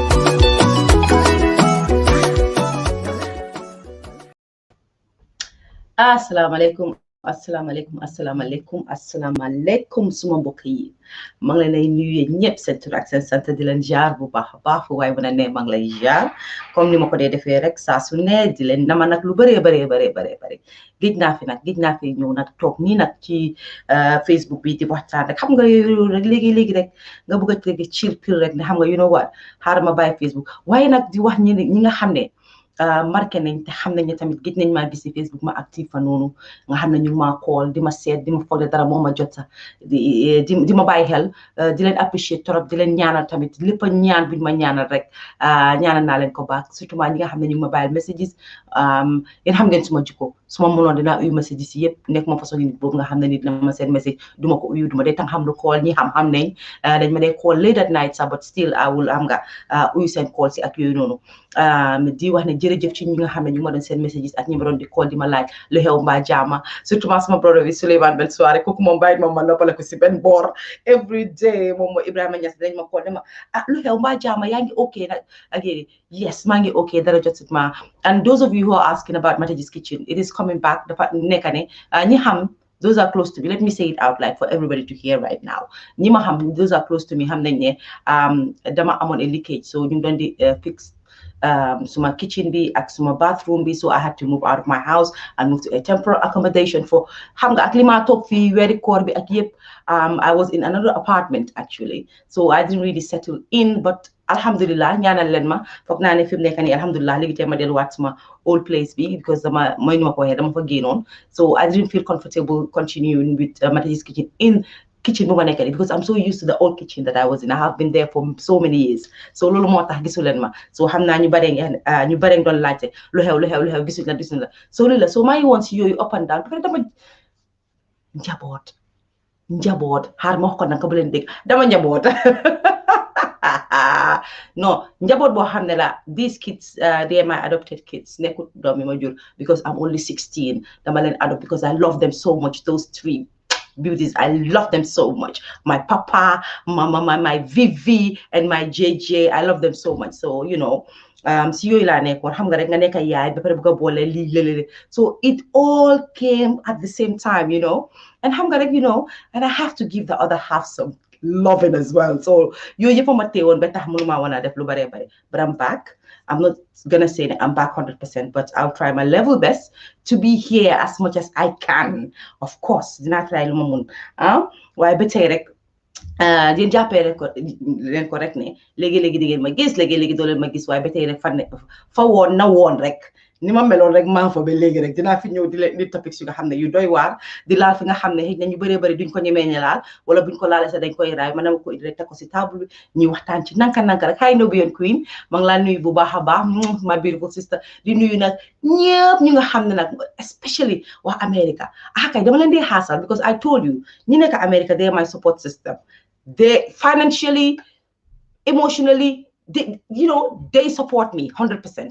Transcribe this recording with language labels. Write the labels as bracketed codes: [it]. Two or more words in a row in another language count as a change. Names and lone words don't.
[wo] asalaamaaleykum suma mbokk yi maa ngi leen ay nuyu ñëpp seen tur ak seen sant di leen jaar bu baax a baax fu waaye bu ne maa ngi lay jaar comme ni ma ko dee defee rek saa su ne di leen nama nag lu bëree géej naa fi ñëw nag toog nii nag ci Facebook bi di waxtaan rek xam nga rek léegi rek nga bëgg a tege [en] chill pill [wo] rek ne xam nga [en] you know what [wo] xaaral ma bàyyi Facebook waaye nag di wax ñi nga xam ne marqué nañ te xam nañ ne tamit gis nañ maa gis ci Facebook ma active fa noonu nga xam ne ñu ma call di ma seet di ma foog dara moo ma jot sax di ma bàyyi xel di leen [fr] apprécier trop [wo] di leen ñaanal tamit lépp a ñaan buñ ma ñaanal rek ñaanal naa leen ko baax surtout ñi nga xam ne ñu ma bàyyil messages yéen xam ngeen suma jikko suma mënoon dinaa uyu messages yi yëpp nekk ma façon nit boobu nga xam ne nit na ma seen message duma ko uyu duma dee tam xam lu call ñi xam nañ dañ ma dee [en] call late at night [wo] sax [en] but still I will [wo] am nga uyu seen call si ak yooyu noonu di wax ne jërëjëf ci ñi nga xam ne ñu ma doon seen messages ak ñi ma doon di call di ma laaj lu xew mbaa jaama surtout sama brother bi Souleymane Ben Soirée kooku moom bàyyi ma noppale ko si benn boor [en] every day [wo] moom mooy Ibrahima Niass dañ ma call dama lu xew mbaa jaama yaa ngi ok nag ak yéen yes maa ngi ok dara jot ma [en] and those of you who are asking about Mataji's Kitchen it is coming back [wo] dafa nekk ne ñi xam [en] those are close to me let me say it out loud for everybody to hear right now [wo] ñi ma xam [en] those are close to me [wo] xam nañ ne dama amoon [en] a leakage so [wo] ñu doon di fix suma kitchen bi ak suma bathroom bi [en] so I had to move out of my house and move to a temporary accommodation for [wo] xam nga ak li ma toog fii weeri koor bi ak yëpp [en] I was in another apartment actually so I didn't really settle in but [wo] alhamdulillah ñaanal leen ma foog naa ne fi mu nekk nii alhamdulillah léegi tey ma delluwaat suma [en] old place [wo] bi because dama mooy nu ma ko waxee dama fa génnoon [en] so I didn't feel comfortable continuing with Mataji's kitchen in kitchen [wo] bu ma nekk nii [en] because I'm so used to the old kitchen that I was in. I have been there for so many years so [wo] loolu moo tax gisu leen ma so xam naa ñu bare ngeen doon laajte lu xew gisuñ la so loolu la so maa ngi woon si yooyu [en] up and down [wo] parce que dama njaboot xaar ma wax ko nag bu leen dégg dama njaboot non njaboot boo xam ne la [en] these kids they are my adopted kids [wo] nekkut doom yi ma jur [en] because I'm only 16 [wo] dama leen adopt [en] because I love them so much those three beauties. I love them so much. My papa, my Vivi, and my JJ. I love them so much. So, you know, so it all came at the same time, you know. And you know, and I have to give the other half some loving as well. So but I'm back. I'm not gonna say that I'm back 100%, but I'll try my level best to be here as much as I can. Of course, [wo] dina try lu ma mun waaye ba tey rek di jàppee rek leen ko rek ne léegi-léegi di ngeen ma gis léegi-léegi doo leen ma gis waaye ba tey rek fa woon na woon rek ni ma meloon rek maa fa ba léegi rek dinaa fi ñëw di leen di topics yu nga xam ne yu doy waar di laal fi nga xam ne xëy na ñu bëree bëri duñ ko ñemee ne laal wala buñ ko laalee sax dañ koy raay man dama ko indi rek teg ko si table bi ñuy waxtaan ci nanka rek hi Nubian Queen maa ngi laa nuyu bu baax a baax [en] my beautiful sister [wo] di nuyu nag ñëpp ñu nga xam ne nag especially waa America kay dama leen di xaasal [en] because I told you [wo] ñi nekk America [en] they are my support system they financially emotionally you know they support me 100%.